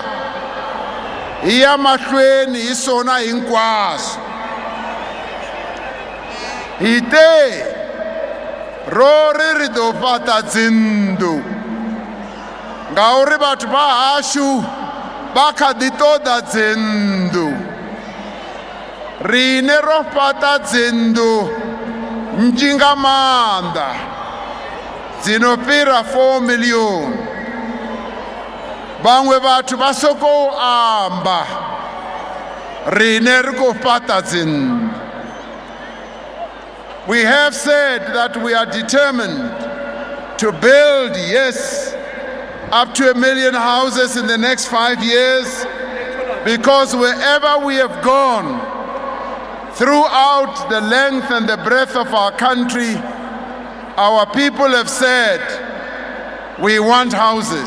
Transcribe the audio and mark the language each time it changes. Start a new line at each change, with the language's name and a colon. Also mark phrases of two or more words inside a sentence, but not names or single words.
Tsonga: Hi ya mahlweni hi swona hinkwaswo.
Venda: Hi te ro ri do fata dzindu, ngauri batho ba hashu ba kha di ṱoḓa dzindu. Rine ro fata dzindu nnzhi nga maanḓa, dzino fhira 4 million. Vhaṅwe vhathu vha sokou amba, rine ri khou fata dzindu.
English: We have said that we are determined to build, yes, up to 1 million houses in the next 5 years, because wherever we have gone throughout the length and the breadth of our country, our people have said, we want houses.